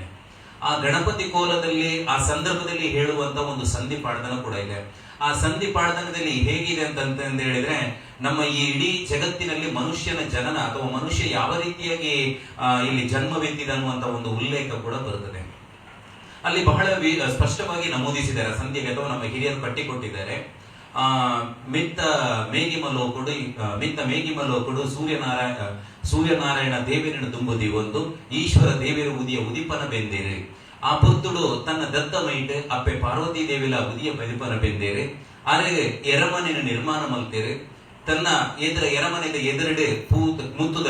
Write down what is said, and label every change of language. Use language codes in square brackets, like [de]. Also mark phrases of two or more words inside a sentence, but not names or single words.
[kn] ಆ ಗಣಪತಿ ಕೋಲದಲ್ಲಿ ಆ ಸಂದರ್ಭದಲ್ಲಿ ಹೇಳುವಂತ ಒಂದು ಸಂಧಿ ಪಾಡ್ದನ ಕೂಡ ಇದೆ. ಆ ಸಂಧಿ ಪಾಡ್ದನದಲ್ಲಿ ಹೇಗಿದೆ ಅಂತ ಹೇಳಿದ್ರೆ, ನಮ್ಮ ಈ ಇಡೀ ಜಗತ್ತಿನಲ್ಲಿ ಮನುಷ್ಯನ ಜನನ ಅಥವಾ ಮನುಷ್ಯ ಯಾವ ರೀತಿಯಾಗಿ ಇಲ್ಲಿ ಜನ್ಮವೆತ್ತಿದ ಅನ್ನುವಂತ ಒಂದು ಉಲ್ಲೇಖ ಕೂಡ ಬರುತ್ತದೆ. ಅಲ್ಲಿ ಬಹಳ ಸ್ಪಷ್ಟವಾಗಿ ನಮೂದಿಸಿದ್ದಾರೆ ಸಂಧಿಗೆ, ಅಥವಾ ನಮ್ಮ ಹಿರಿಯರು ಕಟ್ಟಿಕೊಟ್ಟಿದ್ದಾರೆ. [tcy] ಮಿತ್ತ ಮೇಗಿಮ ಲೋಕುಡು ಸೂರ್ಯನಾರಾಯಣ ದೇವೇರನ ತುಂಬುದಿ ಒಂದು ಈಶ್ವರ ದೇವೇರು ಉದಿಯ ಉದಿಪನ ಬೆಂದೇರಿ ಆ ಪುತ್ತುಡು ತನ್ನ ದತ್ತ ಮೈಟ್ ಅಪ್ಪೆ ಪಾರ್ವತಿ ದೇವಿಲ ಉದಿಯ ಬದಿಪನ ಬೆಂದೇರಿ ಅರೆ ಎರಮನೆನ ನಿರ್ಮಾಣ ಮಲ್ತೇರಿ ತನ್ನ ಎರಮನೆದ ಎದುರಡೆ ಮುತ್ತುದ